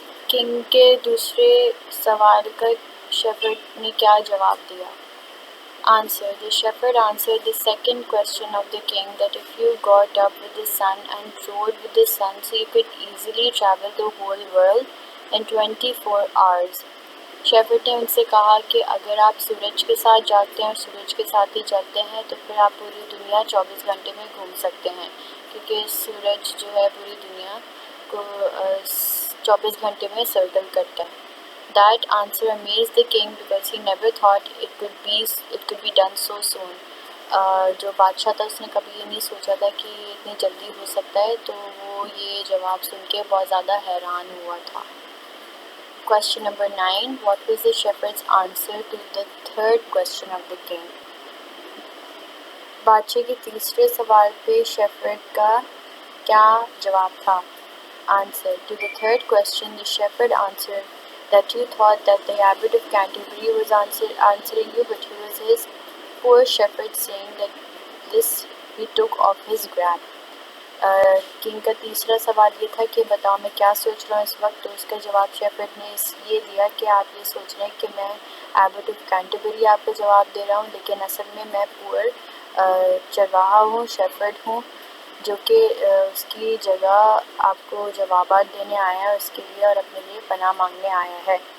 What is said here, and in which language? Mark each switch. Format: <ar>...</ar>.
<ur>King کے دوسرے سوال کا شیفرڈ نے کیا جواب دیا؟ Answer.</ur> <en>The shepherd answered the second question of the king that if you got up with the sun and rode with the sun, so you could easily travel the whole world in 24 hours.</en> <ur>Shepherd نے ان سے کہا کہ اگر آپ سورج کے ساتھ جاتے ہیں اور سورج کے ساتھ ہی چلتے ہیں تو پھر آپ پوری دنیا 24 گھنٹے میں گھوم سکتے ہیں، کیونکہ سورج جو ہے پوری دنیا کو 24 گھنٹے میں سرکل کرتا ہے.</ur> <en>That answer amazed the king because he never thought it could be done so soon.</en> <ur>جو بادشاہ تھا اس نے کبھی یہ نہیں سوچا تھا کہ یہ اتنی جلدی ہو سکتا ہے، تو وہ یہ جواب سن کے بہت زیادہ حیران ہوا تھا.</ur> <en>Question number 9. What was the shepherd's answer to the third question of the king?</en> <ur>بادشاہ کے تیسرے سوال پہ شیفرڈ کا کیا جواب تھا؟ Answer.</ur> <en>To the third question, the shepherd answered that you thought that the abbot of Canterbury was answering you, but he was his poor shepherd, saying that this he took off his grab.</en> <ur>King کا تیسرا سوال یہ تھا کہ بتاؤ میں کیا سوچ رہا ہوں اس وقت، تو اس کا جواب شیفرڈ نے یہ دیا کہ آپ یہ سوچ رہے ہیں کہ میں ایبٹ آف کینٹربری آپ کو جواب دے رہا ہوں، لیکن اصل میں میں پور چرواہا ہوں، شیفرڈ ہوں، جو کہ اس کی جگہ آپ کو جوابات دینے آیا ہے اس کے لیے اور اپنے لیے پناہ مانگنے آیا ہے.</ur>